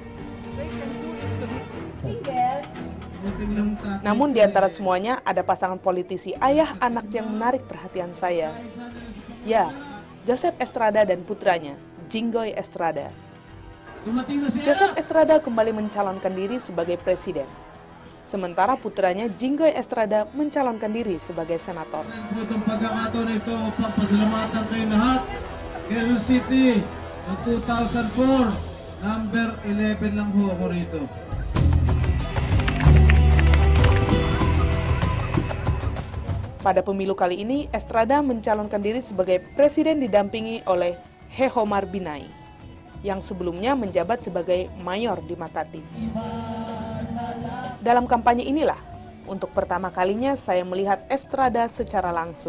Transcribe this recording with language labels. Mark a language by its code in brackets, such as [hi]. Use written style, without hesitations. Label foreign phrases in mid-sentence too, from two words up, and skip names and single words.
[id] Namun di antara semuanya ada pasangan politisi ayah anak yang menarik perhatian saya. Ya, Joseph Estrada dan putranya, Jinggoy Estrada. Joseph Estrada kembali mencalonkan diri sebagai presiden. Sementara putranya Jinggoy Estrada mencalonkan diri sebagai senator. [tl] Itong pagkakataon ito, papasalamatan kayo lahat. Quezon City, 2004, number 11 lang ho ako rito. [id] Pada pemilu kali ini, Estrada mencalonkan diri sebagai presiden didampingi oleh Hehomar Binay, yang sebelumnya menjabat sebagai mayor di Makati. Dalam kampanye inilah, untuk pertama kalinya saya melihat Estrada secara langsung.